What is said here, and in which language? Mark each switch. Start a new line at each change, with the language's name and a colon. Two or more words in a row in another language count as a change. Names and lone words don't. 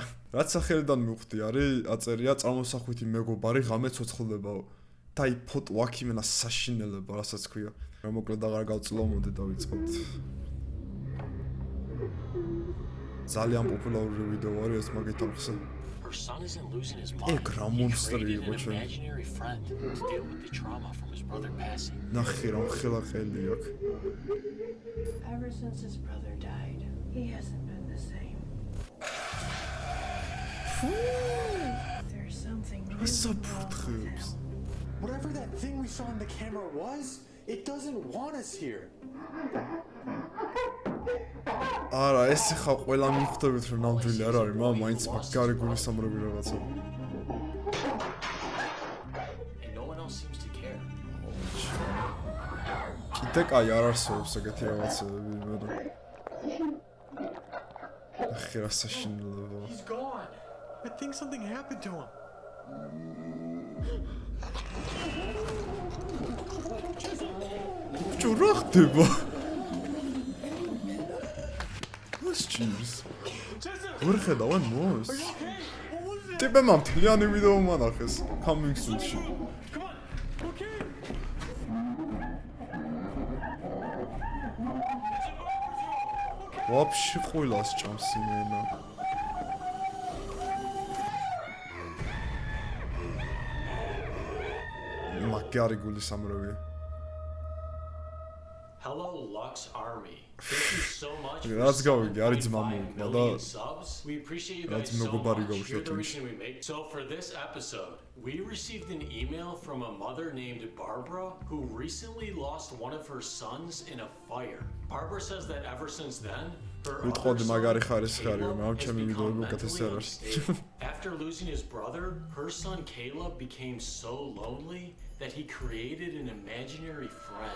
Georgian: რაც სახელიდან მივხვდი არის, აწერია წარმოსახვითი მეგობარი ღამე ცოცხლდებაო. და აი ფოტო აქ იმენა საშინელება, რასაც ქვია. რა მოკლედ აღარ გავწლო, მოდი დავიწყოთ. ძალიან პოპულარული ვიდეო არის ეს მაგით ახსა.
English: Her son isn't losing his mind. He created an imaginary friend to deal with the trauma from his brother passing. Ever since his brother died, he hasn't been the same. There's something wrong with him. Whatever that thing we saw on the camera was, it doesn't want us here.
Georgian: არა, ეს ხა ყველა მიხვდებით რომ ნამდვილი არ არის, მაგრამ მაინც მაგარი გულისამრები რაღაცა. კიდე კაი არ არსებობს ეგეთი რაღაცები, მაგრამ ახლა რა საშინელება.
English: He's gone. I think something happened to him.
Georgian: Čo რა ხდება?
English: Cheers. Where the one was?
Georgian: Ტიპე მამთლიანი ვიდეო მანახეს.
English: Coming soon. Come on. Okay.
Georgian: Вообще ყველას ჭამს იმენა. მაგარი გულისამრებია.
English: Hello Lux Army. Thank you so much for Let's go.
Georgian: არის ძმა მოვიდა და
English: subs. We appreciate you guys so much. You're the reason we make. So for this episode, we received an email from a mother named Barbara who recently lost one of her sons in a fire. Barbara says that ever since then, her other son, after losing his brother, her son Caleb became so lonely that he created an imaginary friend.